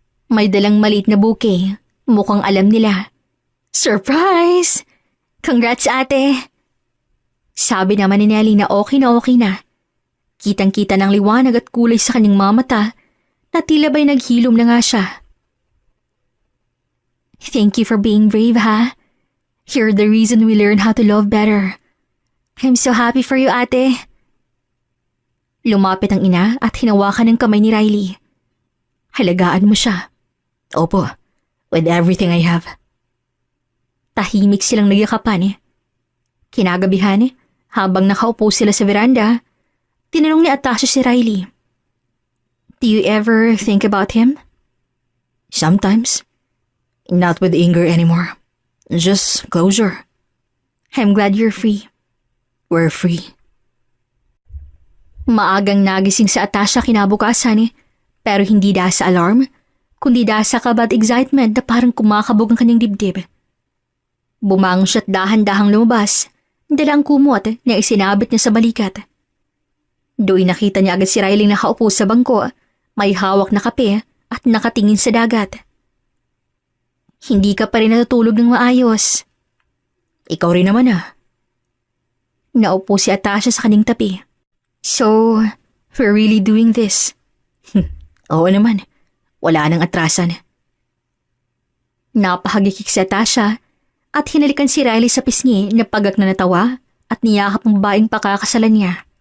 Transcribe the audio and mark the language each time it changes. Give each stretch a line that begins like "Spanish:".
Filipino: May dalang maliit na bouquet. Mukhang alam nila.
English: Surprise!
Filipino: Congrats, ate! Sabi naman ni Nelly na okay na. Kitang-kita ng liwanag at kulay sa kanyang mga mata na tila ba'y naghilom na nga siya.
English: Thank you for being brave, ha? You're the reason we learn how to love better. I'm so happy for you, ate.
Filipino: Lumapit ang ina at hinawakan ng kamay ni Riley. Halagaan mo siya. Opo,
English: with everything I have.
Filipino: Tahimik silang nagyakapan. Kinagabihan, habang nakaupo sila sa veranda, tinanong ni Atasha si Riley.
English: Do you ever think about him? Sometimes. Not with anger anymore. Just closure. I'm glad you're free. We're free.
Filipino: Maagang nagising sa Atasha kinabukasan pero hindi dahil sa alarm, kundi dahil sa kaba at excitement na parang kumakabog ang kanyang dibdib. Bumangon siya at dahan-dahang lumabas, dala ang kumot na isinabit niya sa balikat. Doon nakita niya agad si Riley nakaupo sa bangko, may hawak na kape at nakatingin sa dagat. Hindi ka pa rin natutulog ng maayos. Ikaw rin naman Naupo si Atasha sa kanyang tabi.
English: So, we're really doing this?
Filipino: Oo naman. Wala nang atrasan. Napahagikik si Atasha at hinalikan si Riley sa pisngi na pagak na natawa at niyakap ang babaeng pakakasalan niya.